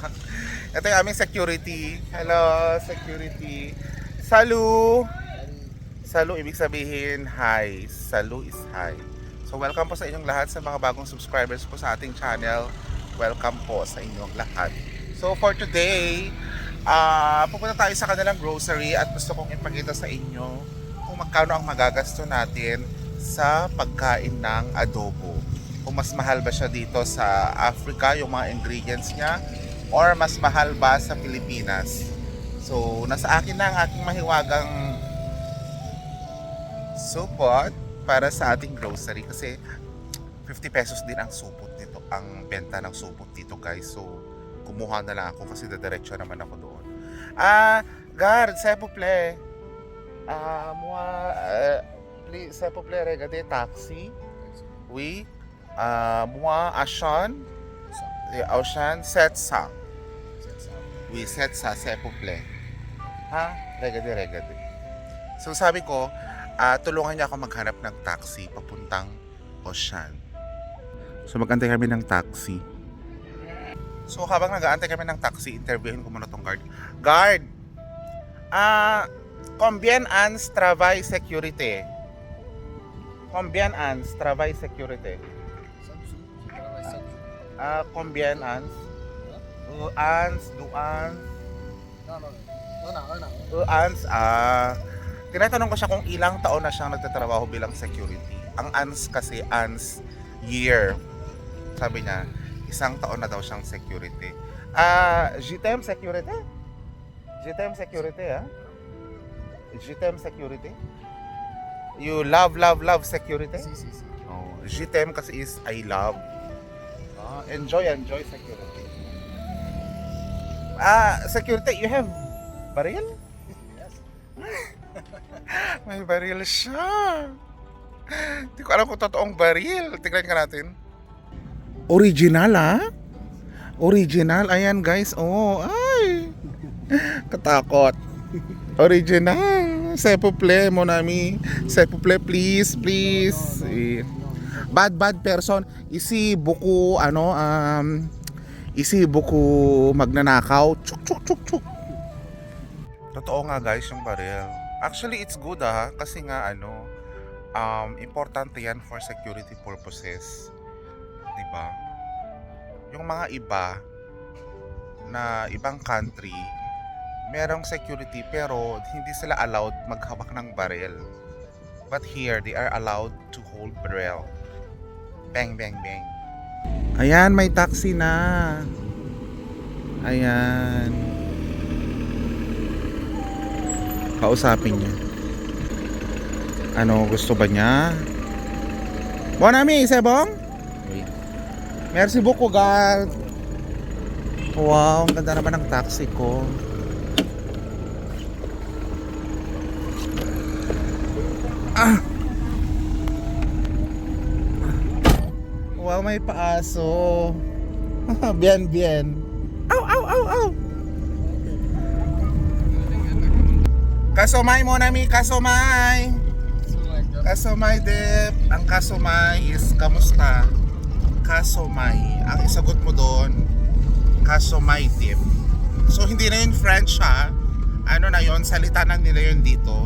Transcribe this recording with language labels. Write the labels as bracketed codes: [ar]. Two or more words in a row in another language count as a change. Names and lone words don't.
[tl] Ito yung aming security. [en] Hello security. Salu. [tl] Salu ibig sabihin hi. [en] Salu is hi. [tl] So welcome po sa inyong lahat sa mga bagong subscribers po sa ating channel. Welcome po sa inyong lahat. [en] So for today, [tl] pupunta tayo sa kanilang grocery at gusto kong ipakita sa inyo kung magkano ang magagasto natin sa pagkain ng adobo. Kung mas mahal ba siya dito sa Africa, yung mga ingredients niya, or mas mahal ba sa Pilipinas. So, nasa akin na ang aking mahiwagang supot para sa ating grocery kasi 50 pesos din ang supot dito, ang benta ng supot dito guys. So, kumuha na lang ako kasi diretso naman ako doon. Guard, [fr] s'il vous plaît. Moi, please, s'il vous plaît, regardez taxi. Oui. Moi, Ashan, Ashan, 700. Oui, 700, s'il vous plaît. Ha? Regade. [tl] So sabi ko, tulungan niya ako maghanap ng taxi papuntang Ocean. So magantay kami ng taxi. So habang nag-aantay kami ng taxi, interviewin ko muna tong guard. Guard! [fr] Combien ans travail sécurité? Combien ans travail sécurité? Combien ans? Ans, duans? Ans, [tl] tinatanong ko siya kung ilang taon na siyang nagtatrabaho bilang security. Ang ans kasi, ans, year. Sabi niya, 1 taon na daw siyang security. [fr] JTM security? JTM security, ha? [en] JTM security? You love security? Si. Oh, JTM kasi is I love. Enjoy security. Security, you have baril? Yes. [tl] May baril siya. Hindi ko alam kung totoong baril. Tignan ka natin. Original, ha? Original. Ayan, guys. Oh, ay. Katakot. Original. [fr] S'il vous plaît, mon ami. S'il vous plaît, [en] please. Bad person. [tl] Isi buku magnanakaw. Chuk. Totoo nga guys yung baril. [en] Actually it's good [tl] kasi nga importante yan [en] for security purposes. [tl] 'Di ba? Yung mga iba na ibang country, merong security pero hindi sila allowed maghawak ng baril. [en] But here they are allowed to hold barrel. [tl] Bang. Ayan, may taxi na. Ayan. Kausapin niya. Ano, gusto ba niya? [fr] Bon ami, c'est bon? Oui. Merci beaucoup, guard. [tl] Wow, ang ganda naman ng taxi ko. Wow, may paaso. [fr] Bien. Au. [dyo] Kasomay mo nami, kasomay. Kasomay dep. [tl] Ang kasomay is kamusta? [dyo] Kasomay. [tl] Ang isagot mo doon, [dyo] kasomay dep. [tl] So hindi na yun French ha. Ano na yun, salita na nila yun dito.